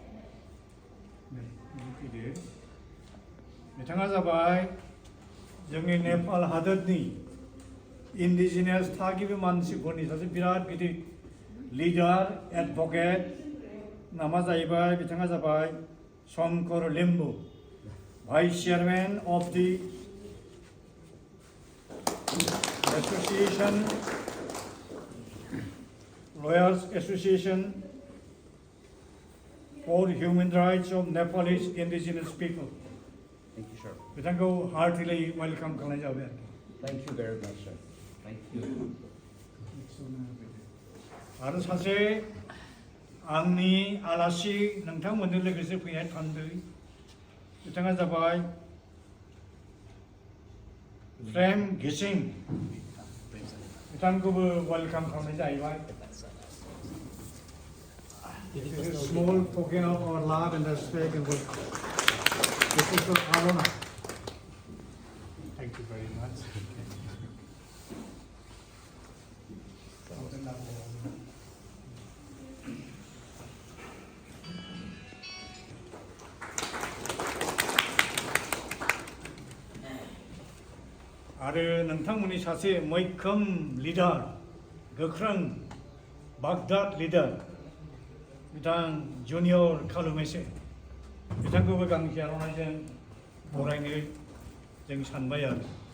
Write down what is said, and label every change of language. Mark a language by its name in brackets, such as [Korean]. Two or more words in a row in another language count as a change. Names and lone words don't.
[Bodo] फैदो बिथाङा जाबाय जोंनि नेपाल हादोरनि इन्डिजिनियास थागिबि मानसिफोरनि सासे बिराद गिदिर लिडार एडभकेट नामा जाहैबाय बिथाङा जाबाय शंकर लिम्बु [English] Vice Chairman of the Association Lawyers Association for Human Rights of Nepalese Indigenous People Thank you, sir. [Bodo] बिथांखौ [English] heartily welcome [Bodo] खालामनाय जाबाय आरो [English] Thank you very much, sir. Thank you. [Bodo] आरो सासे आंनि आलासि नोंथांमोनजों लोगोसे फैनाय थान्दै बिथाङा जाबाय प्रेम घिसिं बिथांखौबो वेलकाम खालामनाय जाहैबाय [English] small token of our love and respect and welcome This is for Aruna. Thank you very much. [Bodo] आरो नोंथांमोननि सासे मैखोम लिडार गोख्रों बागदाद लिडार बिथां जुनियर खालुमेसे बिथांखौबो गांसे आर'नाइजों बरायनो जों सानबाय आरो